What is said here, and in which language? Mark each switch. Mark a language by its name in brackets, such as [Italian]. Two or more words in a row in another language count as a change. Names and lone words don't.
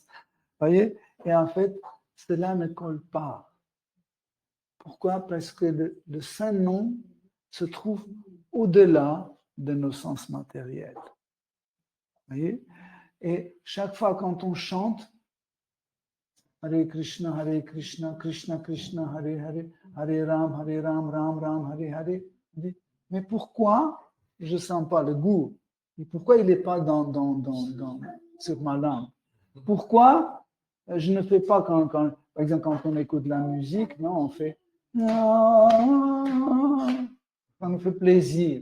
[French] Voyez? Et en fait, cela ne colle pas. Pourquoi? Parce que le Saint-Nom se trouve au-delà de nos sens matériels. Voyez? Et chaque fois quand on chante, [Sanskrit] Hare Krishna, Krishna Krishna, Hare Hare, Hare Ram, Ram Ram, Hare Hare. [French] Mais pourquoi je ne sens pas le goût? Et pourquoi il n'est pas sur ma langue? Pourquoi je ne fais pas par exemple, quand on écoute la musique, non, on fait ça nous fait plaisir.